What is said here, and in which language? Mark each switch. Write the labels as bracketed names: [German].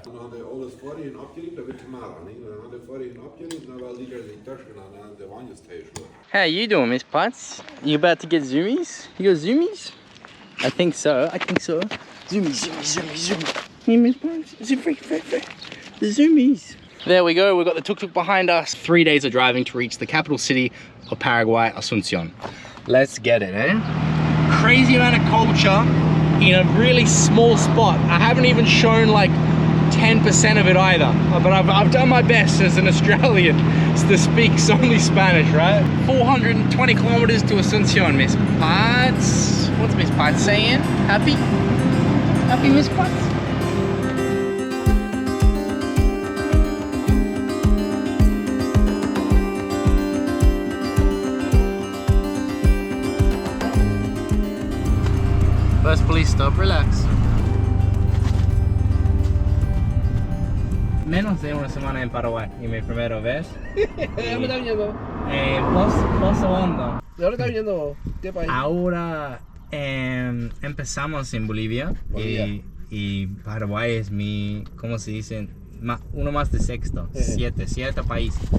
[English] Dan hadde alles voorheen opgericht, dat werd gemalen. Dan hadden voorheen opgericht, dan wel die er in tussen aan de wandjestage. How you doing, Miss Potts? You about to get zoomies? You got zoomies? I think so. Zoomies. Hey, Miss Potts. The zoomies. There we go. We've got the tuk-tuk behind us. 3 days of driving to reach the capital city of Paraguay, Asunción. Let's get it, eh? Crazy amount of culture in a really small spot. I haven't even shown like 10% of it either, but I've done my best as an Australian to speak only Spanish, right? 420 kilometers to Asunción, Miss Potts. What's Miss Potts saying? Happy? Happy, Miss Potts? First police stop, relax. [Spanish] Menos de una semana en Paraguay y mi primera vez. ¿De dónde estás viniendo? Pozo Hondo. ¿De dónde estás viniendo? ¿Qué país? Ahora empezamos en Bolivia. Y Paraguay es mi, ¿cómo se dice? Uno más de sexto, siete países.